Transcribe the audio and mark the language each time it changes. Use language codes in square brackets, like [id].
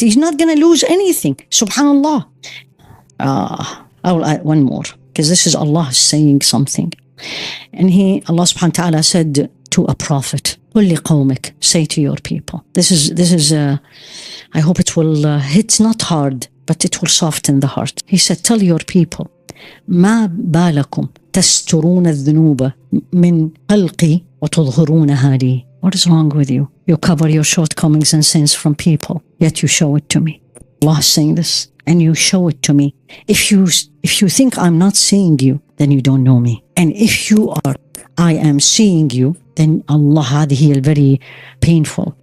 [en] He's not going to lose anything. Subhanallah. I will add one more, because this is Allah saying something. And Allah subhanahu wa ta'ala said to a prophet, [ar] قُلْ لِقَوْمِكَ. [en] Say to your people. This is I hope it will hit not hard, but it will soften the heart. He said, tell your people, [ar] مَا بَالَكُمْ تَسْتُرُونَ الذُّنُوبَ مِنْ خَلْقِي وَتُظْهِرُونَهَا لِي. [en] What is wrong with you? You cover your shortcomings and sins from people, yet you show it to me. Allah is saying this, and you show it to me. If you think I'm not seeing you, then you don't know me. And if I am seeing you, then Allah, هذه very painful.